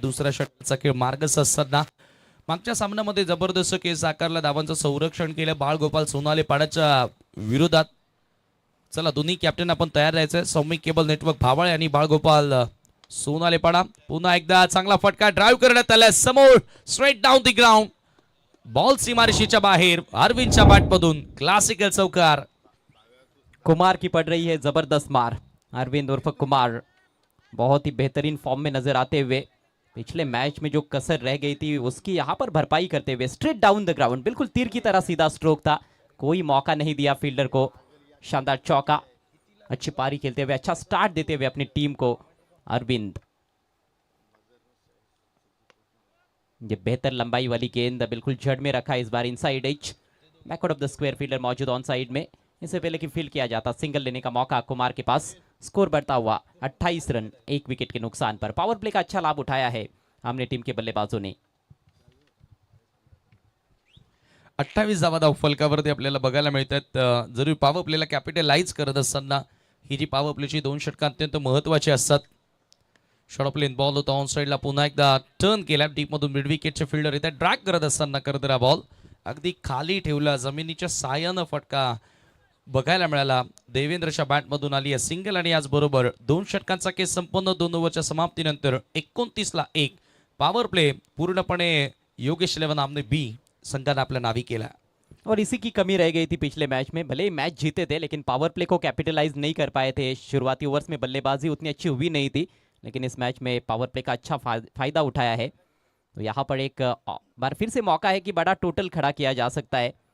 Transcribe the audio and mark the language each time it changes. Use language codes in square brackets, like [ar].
[mr] दुसऱ्या षटकाचा खेळ मार्गस्थ असताना मागच्या सामन्यामध्ये जबरदस्त केस आकारला, धावांचं संरक्षण केलं बाळगोपाल सोनाले पाड्याच्या विरोधात. चला दोन्ही कॅप्टन आपण तयार राहायचंय. सौमिक केबल नेटवर्क भावाळे आणि बाळगोपाल सोनाले पाडा. पुन्हा एकदा चांगला फटका ड्राईव्ह करण्यात आला समोर, straight down the ground. Ball सीमारेषेच्या बाहेर. अरविंदच्या बॅटमधून क्लासिकल चौकार. [hi] कुमार की पड़ रही है जबरदस्त मार. अरविंद उर्फ कुमार बहुत ही बेहतरीन फॉर्म में नजर आते हुए पिछले मैच में जो कसर रह गई थी उसकी यहाँ पर भरपाई करते हुए स्ट्रेट डाउन द ग्राउंड. बिल्कुल तीर की तरह सीधा स्ट्रोक था, कोई मौका नहीं दिया फील्डर को. शानदार चौका. अच्छी पारी खेलते हुए, अच्छा स्टार्ट देते हुए अपनी टीम को अरविंद. ये बेहतर लंबाई वाली गेंद बिल्कुल जड़ में रखा इस बार inside as. Backward of the square fielder मौजूद ऑन साइड में। इससे पहले कि फील्ड किया जाता, सिंगल लेने का मौका कुमार के पास। स्कोर बढ़ता हुआ 28 रन 1 विकेट के नुकसान पर। पावर प्ले का अच्छा लाभ उठाया है हमने टीम के बल्लेबाजों ने। [mr] 28 धावा धाव फलकावरती आपल्याला बघायला मिळतात। जरूर पॉवर प्लेला कॅपिटलाइज करत असताना ही जी पॉवर प्लेची 2 षटकं अत्यंत महत्त्वाची असतात। शॉर्ट प्लेन बॉल होता ऑन साइडला, पुन्हा एकदा टर्न केला डीप मधून मिड विकेटचे फिल्डर इथे ड्रॅग करत असताना करदरा बॉल अगदी खाली ठेवला, जमिनीच्या साह्यानं फटका बघायला मिळाला। देवेंद्रच्या बॅटमधून आली आहे सिंगल आणि याचबरोबर 2 षटकांचा केस संपन्न 2 ओव्हरच्या समाप्तीनंतर 29 ला 1 पॉवर प्ले पूर्णपणे योगेश 11 आमने बी संघाने आपल्या नावी केला। [hi] और इसी की कमी रह गई थी पिछले मैच में। भले ही मैच जीते थे लेकिन पावर प्ले को कैपिटलाइज नहीं कर पाए थे। शुरुआती ओवर्स में बल्लेबाजी उतनी अच्छी हुई नहीं थी, लेकिन इस मैच में पावर प्ले का अच्छा फायदा उठाया है। तो यहाँ पर एक बार फिर से मौका है कि बड़ा टोटल खड़ा किया जा सकता है।